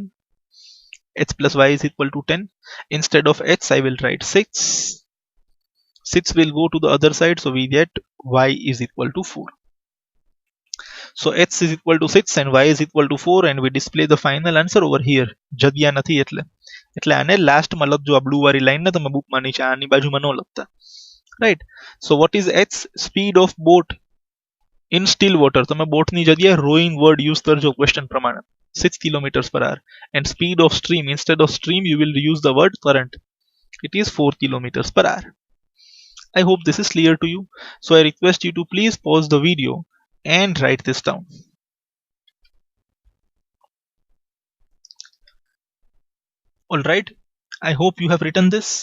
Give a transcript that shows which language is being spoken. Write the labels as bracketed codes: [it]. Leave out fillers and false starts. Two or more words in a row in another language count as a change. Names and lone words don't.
[en] H plus y is equal to 10. Instead of h I will write 6. 6 will go to the other side, so we get y is equal to 4. So h is equal to 6 and y is equal to 4, and we display the final answer over here. [gu] જગ્યા નથી એટલે આને લાસ્ટમાં લખજો. આ બ્લુ વાળી લાઈન ને તમે બુકમાં નીચે આની બાજુમાં ન લખતા. [en] Right. So what is h? Speed of boat in still water. [gu] તમે બોટની જગ્યાએ [en] rowing word use [gu] કરજો ક્વેશ્ચન પ્રમાણે. [en] 6 kilometers per hour. And speed of stream, instead of stream you will use the word current. It is 4 kilometers per hour. I hope this is clear to you. So I request you to please pause the video and write this down. Alright, I hope you have written this.